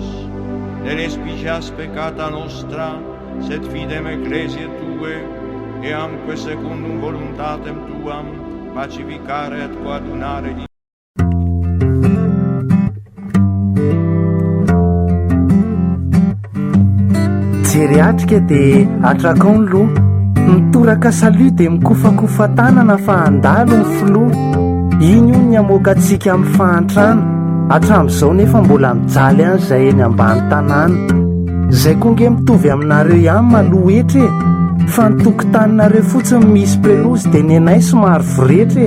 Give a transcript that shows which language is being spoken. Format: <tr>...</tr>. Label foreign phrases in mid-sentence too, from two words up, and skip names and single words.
<la>Ne respigias peccata nostra, sed fidem ecclesiae Tue, eamque secundum voluntatem Tuam, pacificare et coadunare di</la> <mg>Jeriatrika dia atrakao ny loha, mitoraka salut dia mikofakofa tanana fa handalo ny filoha. Iny io ny amoaka antsika amin'ny fahantrana, hatramin'izao nefa mbola mijaly any izay eny ambany tanàna. Izay koa nge mitovy aminareo ihany maloha etra e, fa ny tokotaninareo fotsiny misy pelozy dia ny anay somary voretra e.</mg>